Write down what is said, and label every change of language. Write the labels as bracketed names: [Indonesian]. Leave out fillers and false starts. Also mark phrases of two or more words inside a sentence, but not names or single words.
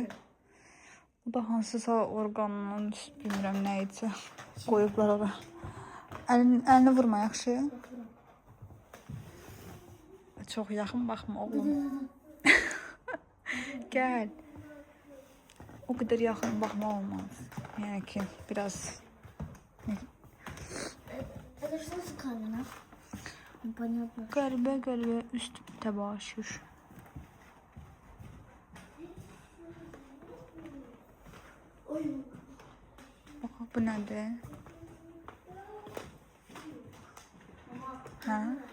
[Azerbaijani] Bu da hansısa orqanın, bilmirəm nə idi. Qoyublar ora. Əlini vurma yaxşı. Çox yaxın baxma oğlum. Gəl. O qədər yaxın baxma olmaz. Yəni ki, biraz [Russian] Это что за камера? Непонятно. [Azerbaijani] qəribə üst təbaşür. Bax, bu nədir? Hə?